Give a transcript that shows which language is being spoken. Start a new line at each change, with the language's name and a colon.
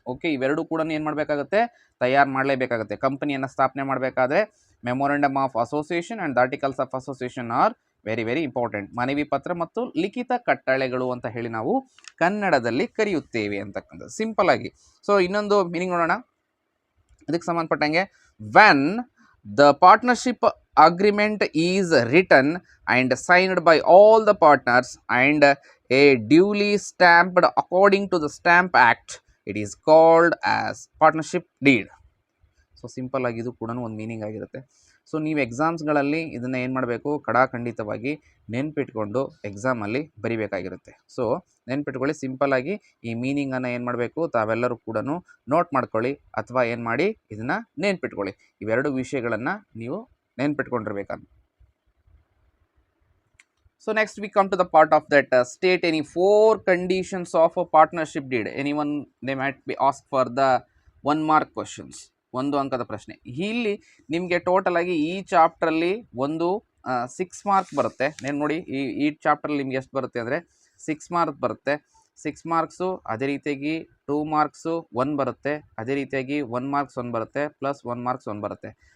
Kannada: Okay, ಇವೆರಡೂ ಕೂಡ ಏನು ಮಾಡಬೇಕಾಗುತ್ತೆ, ತಯಾರು ಮಾಡಲೇಬೇಕಾಗುತ್ತೆ. ಕಂಪನಿಯನ್ನು ಸ್ಥಾಪನೆ ಮಾಡಬೇಕಾದ್ರೆ
English: Memorandum of association and the articles of association are very very important.
Kannada: ಮನವಿ ಪತ್ರ ಮತ್ತು ಲಿಖಿತ ಕಟ್ಟಳೆಗಳು ಅಂತ ಹೇಳಿ ನಾವು ಕನ್ನಡದಲ್ಲಿ ಕರೆಯುತ್ತೇವೆ ಅಂತಕ್ಕಂಥದ್ದು ಸಿಂಪಲ್ ಆಗಿ. ಸೊ ಇನ್ನೊಂದು ಮೀನಿಂಗ್ ನೋಡೋಣ ಅದಕ್ಕೆ ಸಂಬಂಧಪಟ್ಟಂಗೆ.
English: When the partnership agreement is written and signed by all the partners and a duly stamped according to the Stamp Act, it is called as partnership deed.
Kannada: So simple ಆಗಿ ಇದು ಕೂಡ ಒಂದು meaning ಆಗಿರುತ್ತೆ. So ನೀವು ಎಕ್ಸಾಮ್ಸ್ಗಳಲ್ಲಿ ಇದನ್ನು ಏನು ಮಾಡಬೇಕು, ಖಂಡಿತವಾಗಿ ನೆನ್ಪಿಟ್ಕೊಂಡು ಎಕ್ಸಾಮಲ್ಲಿ ಬರಿಬೇಕಾಗಿರುತ್ತೆ. ಸೊ ನೆನ್ಪಿಟ್ಕೊಳ್ಳಿ, ಸಿಂಪಲ್ಲಾಗಿ ಈ ಮೀನಿಂಗನ್ನು ಏನು ಮಾಡಬೇಕು, ತಾವೆಲ್ಲರೂ ಕೂಡ ನೋಟ್ ಮಾಡ್ಕೊಳ್ಳಿ ಅಥವಾ ಏನು ಮಾಡಿ ಇದನ್ನು ನೆನ್ಪಿಟ್ಕೊಳ್ಳಿ. ಇವೆರಡು ವಿಷಯಗಳನ್ನು ನೀವು ನೆನ್ಪಿಟ್ಕೊಂಡಿರ್ಬೇಕಂತ.
English: So next we come to the part of that state any 4 conditions of a partnership deed. Anyone they might be asked for the 1 mark questions,
Kannada: 1 ಅಂಕದ ಪ್ರಶ್ನೆ. ಇಲ್ಲಿ ನಿಮಗೆ ಟೋಟಲ್ ಆಗಿ ಈ ಚಾಪ್ಟ್ರಲ್ಲಿ ಒಂದು 6 ಮಾರ್ಕ್ ಬರುತ್ತೆ. నేను ನೋಡಿ ಈ ಚಾಪ್ಟ್ರಲ್ಲಿ ನಿಮ್ಗೆ ಎಷ್ಟು ಬರುತ್ತೆ ಅಂದರೆ 6 ಮಾರ್ಕ್ ಬರುತ್ತೆ. 6 ಮಾರ್ಕ್ಸು, ಅದೇ ರೀತಿಯಾಗಿ 2 ಮಾರ್ಕ್ಸು 1 ಬರುತ್ತೆ, ಅದೇ ರೀತಿಯಾಗಿ 1 ಮಾರ್ಕ್ಸ್ 1 ಬರುತ್ತೆ, ಪ್ಲಸ್ 1 ಮಾರ್ಕ್ಸ್ 1 ಬರುತ್ತೆ.